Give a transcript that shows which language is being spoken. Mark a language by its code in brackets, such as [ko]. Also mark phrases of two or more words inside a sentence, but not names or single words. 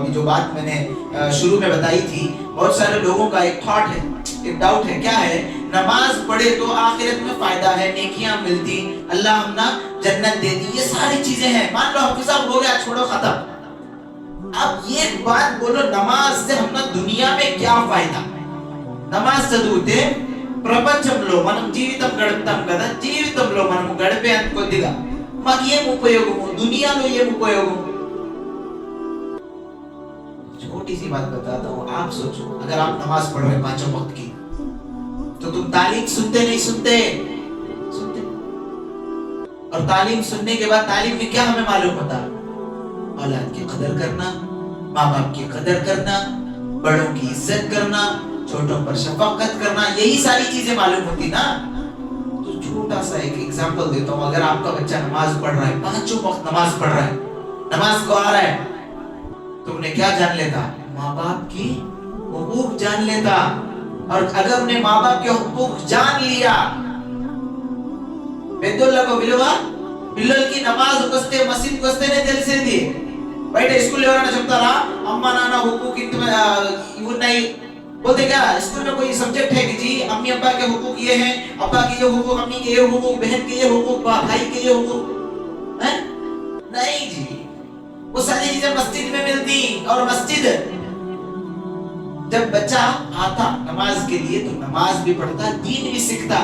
[hi] अभी जो बात मैंने शुरू में बताई थी, बहुत सारे लोगों का एक थॉट है, एक डाउट है। क्या है? नमाज पढ़े तो आखिरत में फायदा है, नेकियां मिलती, अल्लाह हमना जन्नत देती, ये सारी चीजें हैं। मान लो हाफिज साहब हो गया, छोड़ो खत्म। अब ये बात बोलो, नमाज से हमना दुनिया में क्या फायदा? [te] नमाज చదివితే ప్రపంచంలో మనం జీవితం గడుపుతాం కదా, జీవితంలో మనం గడిపే అంత కొద్దిగా మాకు ఏం ఉపయోగము? దునియాలో ఏం ఉపయోగం? [hi] छोटी सी बात बताता हूँ। आप सोचो, अगर आप नमाज पढ़ रहे पांचों वक्त की, तो तुम तालीम सुनते नहीं सुनते? सुनते। और तालीम सुनने के बाद तालीम में क्या हमें मालूम होता? औलाद की कदर करना, माँ बाप की कदर करना, बड़ों की इज्जत करना, छोटों पर शफकत करना, यही सारी चीजें मालूम होती ना। तो छोटा सा एक एग्जांपल देता हूँ। अगर आपका बच्चा नमाज पढ़ रहा है, पांचों वक्त नमाज पढ़ रहा है, नमाज को आ रहा है, तुमने क्या जान लेता? माँ बाप की हुकूक जान लेता। और अगर उन्हें माँ बाप के हुकूक जान लिया, [te] పెద్దోళ్ళకు విలువ, పిల్లలకి నమాజ్ వస్తే మసీద్కి వస్తేనే తెలిసేది। బయట స్కూల్ ఎవరైనా చెప్తారా అమ్మా నాన్న హుకూక్ ఇవి ఉన్నాయి? [hi] बोलते क्या स्कूल में कोई सब्जेक्ट है कि जी अम्मी अब्बा के हुकूक ये हैं, अब्बा के ये हुकूक, अम्मी के ये हुकूक, बहन के ये हुकूक, भाई के ये हुकूक हैं? नहीं जी, वो सारी चीजें मस्जिद में मिलती। और मस्जिद जब बच्चा आता नमाज के लिए, तो नमाज भी पढ़ता, दीन भी सीखता।